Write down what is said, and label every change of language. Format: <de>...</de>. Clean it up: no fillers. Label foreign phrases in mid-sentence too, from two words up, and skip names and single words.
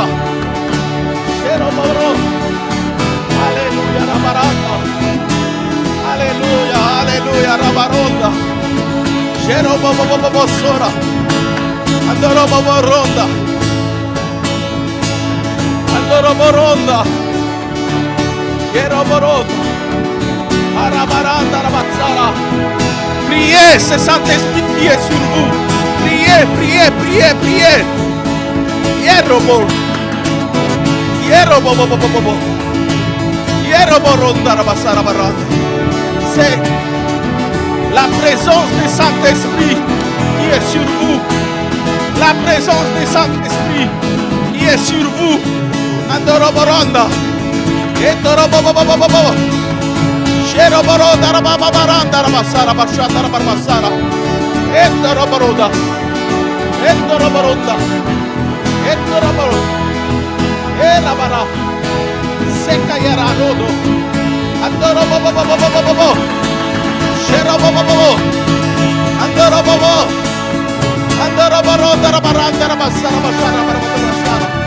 <fr>Sheroboro, alléluia, rabaranda, alléluia, alléluia, rabaronda. Sherobobobobosora, andoroboboronda. Andoroboronda, Yeroboronda, Arabaranda, Rabatsara. Priez, ce Saint-Esprit qui est sur vous. Priez, priez, priez, priez. Yerobor, Yerobobobobobo, Yeroboronda, Rabatsara, Baranda. C'est la présence du Saint-Esprit qui est sur vous. La présence du Saint-Esprit qui est sur vous. Andoroboronda, Endorobobobobobo, Sheroboronda, Rababaranda, Rabasara, Bashata, Rabasara, Endoroboronda, Endoroboronda, Endoroboronda, Erabara, Sekayara Rodo, Andorobobobobobo, Sherobobobobo, Andorobobo, Andoroboronda, Rabaranda, Rabasara, Bashara, Rabasara.</fr>